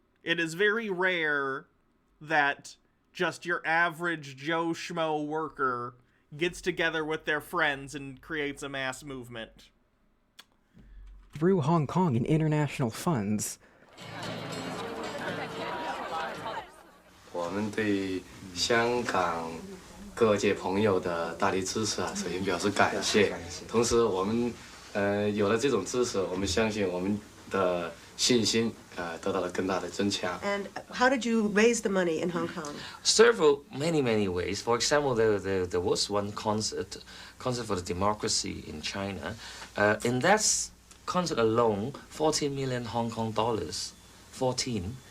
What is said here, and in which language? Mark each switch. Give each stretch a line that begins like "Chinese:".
English: It is very rare that just your average Joe Schmo worker gets together with their friends and creates a mass movement. Through Hong Kong and international funds.
Chinese: 我们对香港各界朋友的大力支持啊，首先表示感谢。同时，我们有了这种支持，我们相信我们的信心得到了更大的增强。
English: And how did you raise the money in Hong Kong? Many ways. For example, there was one concert for the democracy in China. In that concert alone, 14 million Hong Kong dollars, 14.